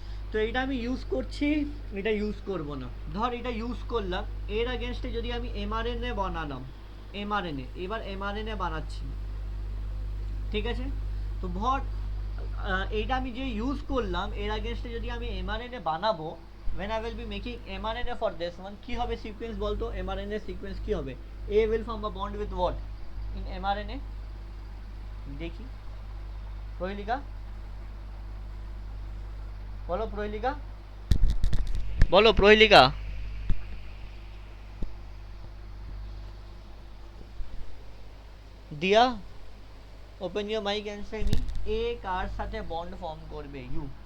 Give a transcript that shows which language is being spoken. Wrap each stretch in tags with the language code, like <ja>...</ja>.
<bn>তো এটা আমি ইউজ করছি, এটা ইউজ করব না। ধর এটা ইউজ করলাম, এর আগেনস্টে যদি আমি এমআরএনএ বানালাম, এমআরএনএ, এবার এমআরএনএ বানাচ্ছি, ঠিক আছে? তো ধর এইটা আমি যে ইউজ করলাম, এর আগেনস্টে যদি আমি এমআরএনএ বানাবো,</bn> <en>when I will be making mRNA for this one,</en> <bn>কি হবে সিকোয়েন্স বলতো? mRNA সিকোয়েন্স কি হবে?</bn> <en>A will form a bond with what in mRNA?</en> <bn>দেখি প্রহেলিকা, বলো প্রহেলিকা, বলো প্রহেলিকা।</bn> <en>Diya, open your mic and say me.</en> <bn>এ কার সাথে</bn> <en>Bond form করবে? U.</en>